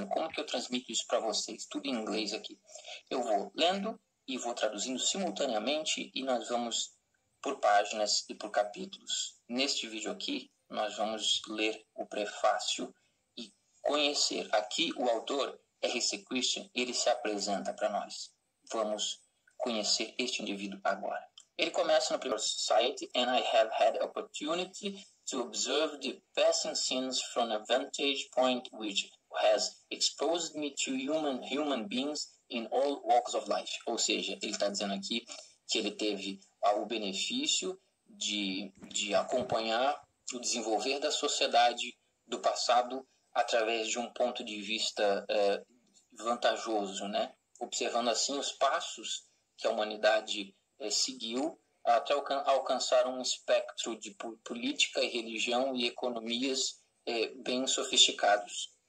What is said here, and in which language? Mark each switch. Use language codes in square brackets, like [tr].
[pt] Como que eu transmito isso para vocês? Tudo em inglês aqui. Eu vou lendo e vou traduzindo simultaneamente e nós vamos por páginas e por capítulos. Neste vídeo aqui, nós vamos ler o prefácio e conhecer. Aqui o autor, R.C. Christian, ele se apresenta para nós. Vamos conhecer este indivíduo agora. Ele começa no primeiro [en] Society, and I have had opportunity to observe the passing scenes from a vantage point which has exposed me to human beings in all walks of life. [pt] Ou seja, ele está dizendo aqui que ele teve o benefício de acompanhar o desenvolver da sociedade do passado através de um ponto de vista vantajoso, né? Observando assim os passos que a humanidade seguiu até alcançar um espectro de política e religião e economias bem sofisticados.